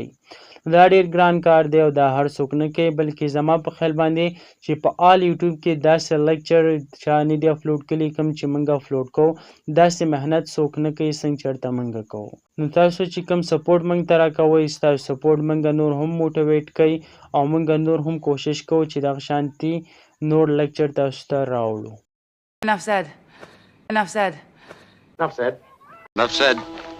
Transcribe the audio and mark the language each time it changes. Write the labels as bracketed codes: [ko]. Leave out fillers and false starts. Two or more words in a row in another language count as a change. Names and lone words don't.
[ps] دا ډېر ګران کار دی او دا هر څوک نه کوي، بلکې زما په خیال باندې چې په [en] all YouTube [ps] کې داسې لیکچر چا نه دي اپلوډ کړي کوم چې موږ اپلوډ کوو، داسې محنت څوک نه کوي څنګه چېرته موږ کوو. نو تاسو چې کوم سپورټ موږ ته راکوئ ستاسو سپورټ موږ نور هم موټیویټ کوي او موږ نور هم کوشش کوو چې دغه شانتي نور لیکچر تاسو ته راوړو. [en] Enough said. Enough said. Enough said. Enough said.